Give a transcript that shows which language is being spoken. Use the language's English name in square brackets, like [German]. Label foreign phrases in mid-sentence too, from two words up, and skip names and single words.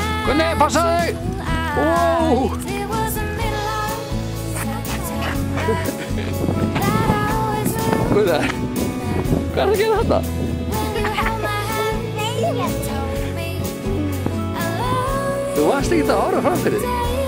[Icelandic] Gunni, passaðu þig! Ó! [English] It was the middle of September that I always will [Icelandic] Gunni, hvað er að gera þetta? [English] when you held my hand and told me I love [Icelandic] Þú varst ekki að horfa fram fyrir þig.